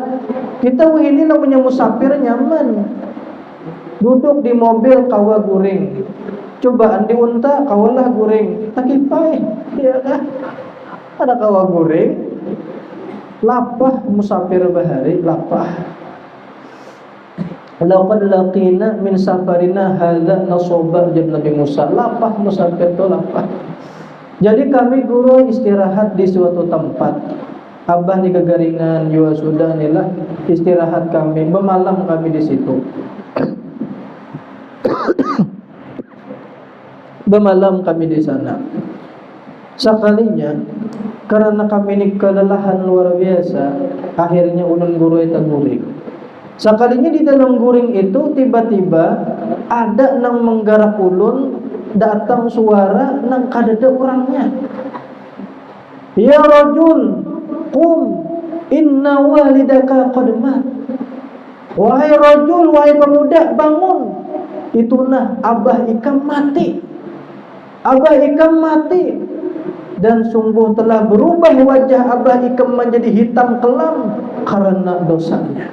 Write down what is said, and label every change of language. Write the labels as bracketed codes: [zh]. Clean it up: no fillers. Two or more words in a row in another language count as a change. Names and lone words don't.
[bjn] Kita ini namanya musafir nyaman. Duduk di mobil kawa guring, cobaan di unta kawalah guring, takipai, ya kan? Ada kawa guring, lapah musafir bahari, lapah. [ar] لقد لقينا من سفرنا هذا نصبا, [bjn] jadi Nabi Musa, lapah musafir itu lapah. [id] Jadi kami guru istirahat di suatu tempat. Abah di Kagaringan juga sudah inilah istirahat kami, bermalam kami di situ. Bermalam kami di sana. [bjn] Sekalinya karena kami ini kelelahan luar biasa, akhirnya ulun guru itu guring. Sekalinya di dalam guring itu tiba-tiba ada nang menggarap ulun, datang suara nang kadada orangnya. [ar] يا رجل، قم، إن والدك قد مات. [id] Wahai rajul, wahai pemuda, bangun. [bjn] Itulah abah ikam mati. Abah ikam mati. [id] Dan sungguh telah berubah wajah [bjn] abah ikam [id] menjadi hitam kelam karena dosanya.